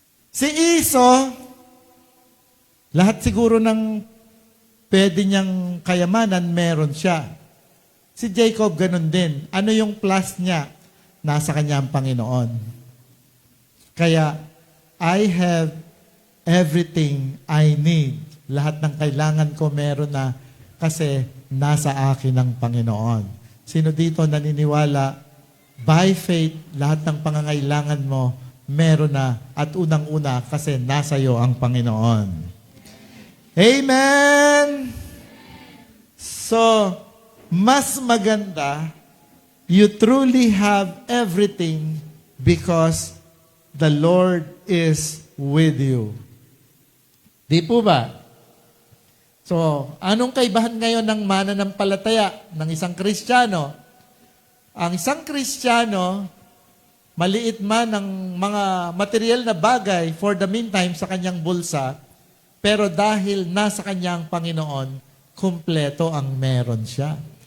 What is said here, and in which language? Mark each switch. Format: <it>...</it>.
<tl>Si Esau, lahat siguro ng pwede niyang kayamanan, meron siya. Si Jacob, ganun din. Ano yung plus niya? Nasa kanya ang Panginoon.</tl> <en>Kaya, I have everything I need.</en> <tl>Lahat ng kailangan ko meron na kasi nasa akin ang Panginoon. Sino dito naniniwala,</tl> <en>by faith,</en> <tl>lahat ng pangangailangan mo, meron na at unang-una kasi nasa iyo ang Panginoon. Amen! So, mas maganda,</tl> <en>you truly have everything because the Lord is with you.</en> <tl>Di po ba? So, anong kaibahan ngayon ng mananampalataya ng isang Kristiyano? Ang isang Kristiyano, maliit man ang mga material na bagay</tl> <en>for the meantime</en> <tl>sa kanyang bulsa, pero dahil nasa kanyang Panginoon, kumpleto ang meron siya.</tl>